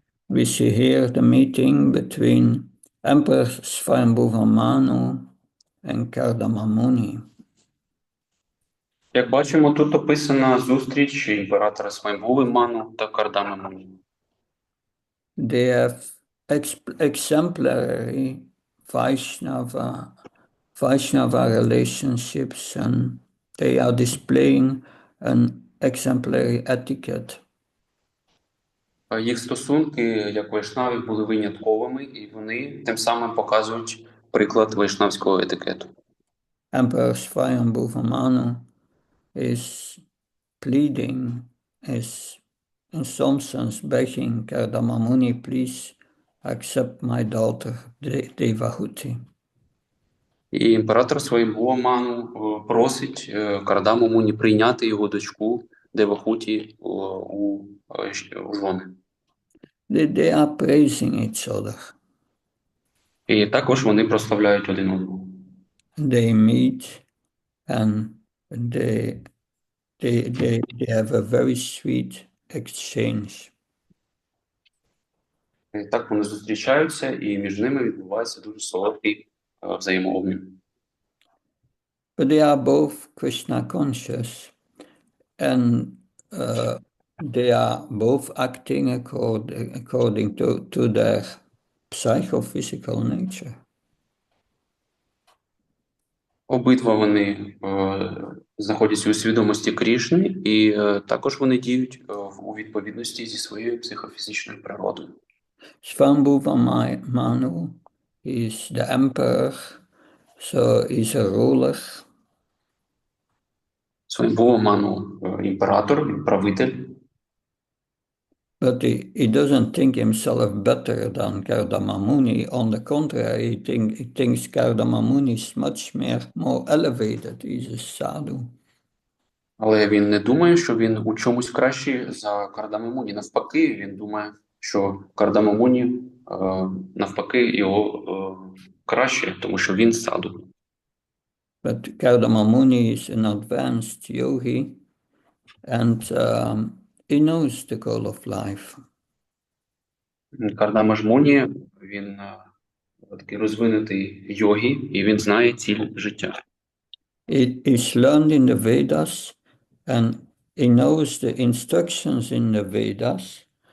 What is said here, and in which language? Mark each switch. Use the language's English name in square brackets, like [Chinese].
[English] We see here the meeting between Emperor Swayambhuva Manu and Kardama Muni. [Ukrainian] Як бачимо, тут описана зустріч імператора Свayambhuvi Ману та Кардами Муні. [English] They have exemplary Vaishnava relationships, and they are displaying an exemplary etiquette. [Ukrainian] Їх стосунки, як вайшнавів, були винятковими, і вони тим самим показують приклад вайшнавського етикету. [English] Emperor Swayambhuva Manu is pleading, is in some sense begging Kardama Muni, please accept my daughter Devahuti. [Ukrainian] І імператор Свayambhuva Ману просить Кардаму Муні прийняти його дочку Девахуті у жони. [English] They are praising each other. [Ukrainian] І також вони прославляють один одного. [English] They meet and they have a very sweet exchange. [Ukrainian] І так вони зустрічаються, і між ними відбувається дуже солодкий взаємообмін. [English] But they are both Krishna conscious, and they are both acting according to their psychophysical nature. [Ukrainian] Обидва вони знаходяться у свідомості Крішни, і також вони діють у відповідності зі своєю психофізичною природою. [English] Swambhuva Manu is the emperor, so he's a ruler. [Ukrainian] Свамбува Ману імператор, правитель, [English] But he doesn't think himself better than Kardama Muni. On the contrary, he thinks Kardama Muni is much more elevated. He's a sadhu. [Ukrainian] але він не думає, що він у чомусь кращий за Кардамамуні. Навпаки, він думає, що Кардамамуні навпаки його краще, тому що він саду. [English] But Kardama Muni is an advanced yogi, and he knows the goal of life. [Ukrainian] Кардамажмуні, він такий розвинутий йогі, і він знає ціль життя. [English] He's learned in the Vedas, and he knows the instructions in the Vedas.